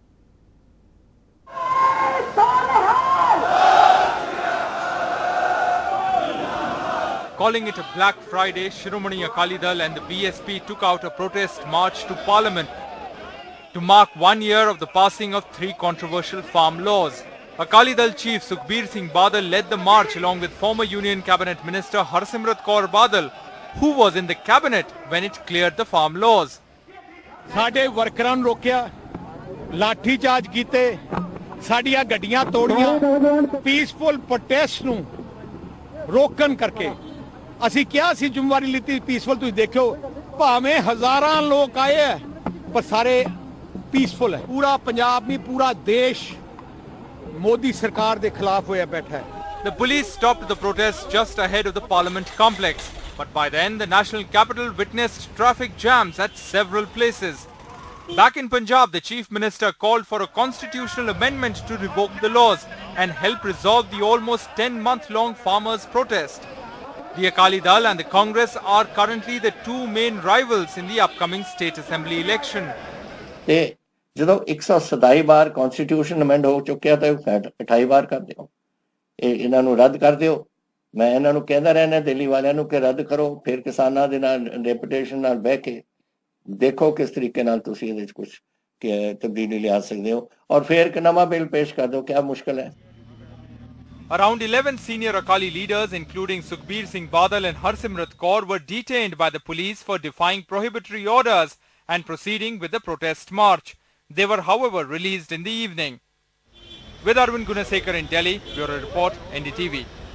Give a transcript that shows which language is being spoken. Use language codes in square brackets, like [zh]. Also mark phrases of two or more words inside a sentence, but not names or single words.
[en] Calling it a Black Friday, Shiromani Akali Dal and the BSP took out a protest march to Parliament to mark 1 year of the passing of 3 controversial farm laws. Akali Dal Chief Sukhbir Singh Badal led the march along with former Union Cabinet Minister Harsimrat Kaur Badal, who was in the cabinet when it cleared the farm laws. [pa] ਸਾਡੇ ਵਰਕਰਾਂ ਨੂੰ ਰੋਕਿਆ, ਲਾਠੀ ਚਾਰਜ ਕੀਤੇ, ਸਾਡੀਆਂ ਗੱਡੀਆਂ ਤੋੜੀਆਂ, [en] peaceful protest [pa] ਨੂੰ ਰੋਕਣ ਕਰਕੇ ਅਸੀਂ ਕਿਹਾ ਸੀ ਜ਼ਿੰਮੇਵਾਰੀ ਲਿੱਤੀ ਪੀਸਫੁਲ। ਤੁਸੀਂ ਦੇਖਿਓ ਭਾਵੇਂ ਹਜ਼ਾਰਾਂ ਲੋਕ ਆਏ ਹੈ ਪਰ ਸਾਰੇ ਪੀਸਫੁਲ ਹੈ। ਪੂਰਾ ਪੰਜਾਬ ਨਹੀਂ ਪੂਰਾ ਦੇਸ਼ ਮੋਦੀ ਸਰਕਾਰ ਦੇ ਖਿਲਾਫ ਹੋਇਆ ਬੈਠਾ ਹੈ। [en] The police stopped the protest just ahead of the Parliament complex, but by then the national capital witnessed traffic jams at several places. Back in Punjab, the Chief Minister called for a constitutional amendment to revoke the laws and help resolve the almost 10-month-long farmers' protest. The Akali Dal and the Congress are currently the 2 main rivals in the upcoming state assembly election. [pa] ਜਦੋਂ 127 ਵਾਰ [en] constitution amend [pa] ਹੋ ਚੁੱਕਿਆ ਤਾਂ 28 ਵਾਰ ਕਰ ਦਿਓ, ਇਹਨਾਂ ਨੂੰ ਰੱਦ ਕਰ ਦਿਓ। ਮੈਂ ਇਹਨਾਂ ਨੂੰ ਕਹਿੰਦਾ ਰਹਿਣਾ ਦਿੱਲੀ ਵਾਲਿਆਂ ਨੂੰ ਕਿ ਰੱਦ ਕਰੋ, ਫਿਰ ਕਿਸਾਨਾਂ ਦੇ ਨਾਲ ਡੈਪੂਟੇਸ਼ਨ ਨਾਲ ਬਹਿ ਕੇ ਦੇਖੋ ਕਿਸ ਤਰੀਕੇ ਨਾਲ ਤੁਸੀਂ ਇਹਦੇ ਵਿੱਚ ਕੁਝ ਤਬਦੀਲੀ ਲਿਆ ਸਕਦੇ ਹੋ ਔਰ ਫਿਰ ਇੱਕ ਨਵਾਂ ਬਿੱਲ ਪੇਸ਼ ਕਰ ਦਿਓ। [hi] क्या मुश्किल है? [en] Around 11 senior Akali leaders, including Sukhbir Singh Badal and Harsimrat Kaur, were detained by the police for defying prohibitory orders and proceeding with the protest march. They were, however, released in the evening. With Arvind Gunasekar in Delhi, Bureau Report, NDTV.